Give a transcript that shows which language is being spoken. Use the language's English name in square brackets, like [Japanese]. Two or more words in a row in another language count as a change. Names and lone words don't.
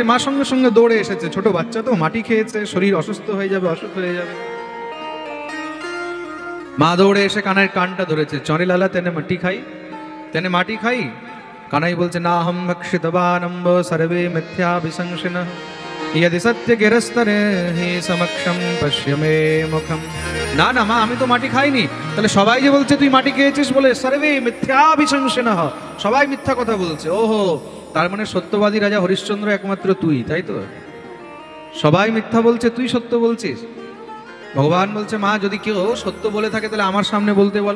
[Bangla] মা সঙ্গে সঙ্গে দৌড়ে এসেছে। ছোট বাচ্চা তো, মাটি খেয়েছে, শরীর অসুস্থ হয়ে যাবে, অসুখ হয়ে যাবে। মা দৌড়ে এসে কানাইয়ের কানটা ধরেছে। [Hindi] चरे लाला तेने माटी खाई, तेने माटी खाई, [Sanskrit] তেনে মাটি খাই। [Bangla] কানাই বলছে [Sanskrit] না হম ভক্ষিতবানম্ব সর্বে মিথ্যাভিসংশিনঃ यदि सत्य गिरस्तरे हि समक्षम पश्य मे मुखम। [Bangla] না না মা, আমি তো মাটি খাইনি। তাহলে সবাই যে বলছে তুই মাটি খেয়েছিস বলে [Sanskrit] সর্বে মিথ্যাভিসংশিনঃ, [Bangla] সবাই মিথ্যা কথা বলছে। ওহো, তার মানে সত্যবাদী রাজা হরিশ্চন্দ্র একমাত্র তুই, তাই তো? সবাই মিথ্যা বলছে, তুই সত্য বলছিস। ভগবান বলছে মা যদি কেউ সত্য বলে থাকে তাহলে আমার সামনে বলতে বলো।